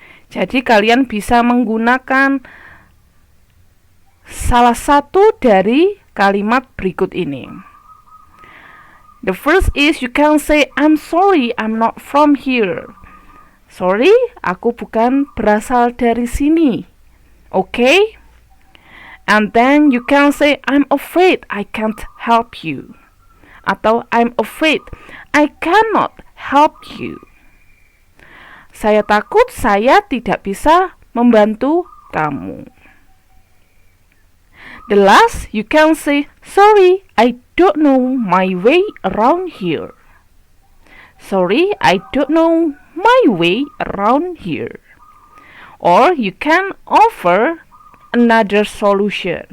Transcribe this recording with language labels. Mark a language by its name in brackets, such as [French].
[Indonesian] Jadi kalian bisa menggunakan salah satu dari kalimat berikut ini. [English] The first is you can say I'm sorry, I'm not from here. [Indonesian] Sorry, aku bukan berasal dari sini. Okay? [English] And then you can say I'm afraid I can't help you. Atau I'm afraid I cannot help you. [Indonesian] Saya takut saya tidak bisa membantu kamu. [English] The last, you can say, sorry, I don't know my way around here. Sorry, I don't know my way around here. Or you can offer another solution.